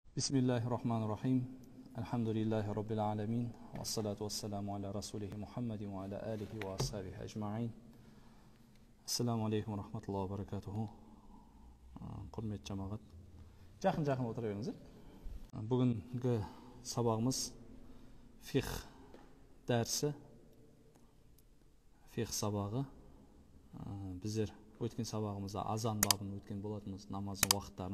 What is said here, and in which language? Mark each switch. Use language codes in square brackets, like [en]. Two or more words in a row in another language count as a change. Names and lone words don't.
[ar] بسم الله الرحمن الرحيم. الحمد لله رب العالمين. والصلاة والسلام على رسوله محمد وعلى آله وأصحابه أجمعين. السلام عليكم ورحمة الله وبركاته. [kk] Құрметті жамағат. Жақын отыра беріңіздер. Бүгінгі сабағымыз фиқ дәрісі, фиқ сабағы. Біздер өткен сабағымызда азан бабын өткен болатынбыз, намаздың уақыттарын.